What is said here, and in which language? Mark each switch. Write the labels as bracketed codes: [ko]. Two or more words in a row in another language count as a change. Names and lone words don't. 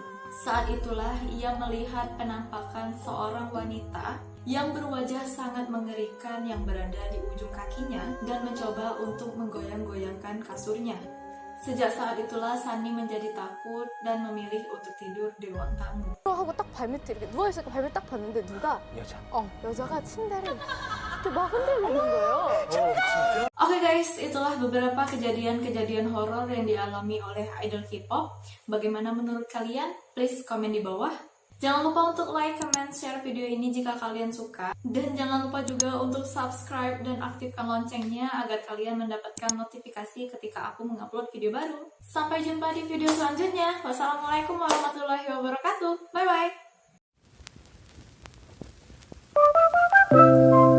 [id] Saat itulah ia melihat penampakan seorang wanita yang berwajah sangat mengerikan yang berada di ujung kakinya dan mencoba untuk menggoyang-goyangkan kasurnya. Sejak saat itulah Sunny menjadi takut dan memilih untuk tidur di ruang tamu. [ko] 하고 딱 발밑에 이렇게 누워있으니까 발밑 딱 봤는데 누가 여자가 침대를 이렇게 막 흔들리는 거예요. [id] Oke guys, itulah beberapa kejadian-kejadian horor yang dialami oleh idol K-pop. Bagaimana menurut kalian? Please komen di bawah. Jangan lupa untuk [en] like, comment, share [id] video ini jika kalian suka. Dan jangan lupa juga untuk subscribe dan aktifkan loncengnya agar kalian mendapatkan notifikasi ketika aku mengupload video baru. Sampai jumpa di video selanjutnya. [ar] والسلام عليكم ورحمة الله وبركاته. [en] Bye-bye.